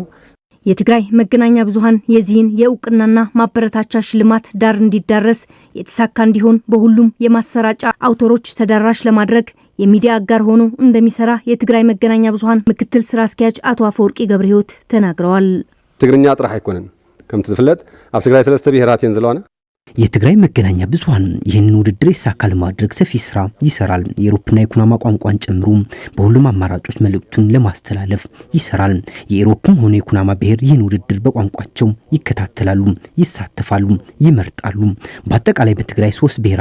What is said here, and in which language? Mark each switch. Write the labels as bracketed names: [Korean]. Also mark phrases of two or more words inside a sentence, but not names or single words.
[Amharic] የትግራይ መገናኛ ብዙሃን የዚህን የእውቅናና ማበረታቻ ሽልማት ዳር እንዲዳረስ የተሳካ እንዲሆን በሁሉም የማሰራጫ አውታሮች ተደራሽ ለማድረግ የሚዲያ አጋር ሆኖ እንደሚሰራ የትግራይ መገናኛ ብዙሃን ምክትል ስራ አስኪያጅ አቶ አፈወርቂ ገብረሕይወት ተናግረዋል። [Tigrinya] ትግርኛ ጥራሕ አይኮነን ከም ትፍለጥ ኣብ ትግራይ 3 ብሔራት ዘለዋና [Amharic] የትግራይ መገናኛ ብዙሃን ይህንን ውድድር ይሳካ ለማድረግ ሰፊ ስራ ይሰራል። የኢሮፕና የኩናማ ቋንቋን ጨምሮ በሁሉም አማራጮች መልእክቱን ለማስተላለፍ ይሰራል። የኢሮፕም ሆነ የኩናማ ብሔር ይህን ውድድር በቋንቋቸው ይከታተላሉ፣ ይሳተፋሉ፣ ይመርጣሉ። በአጠቃላይ በትግራይ 3 ብሔር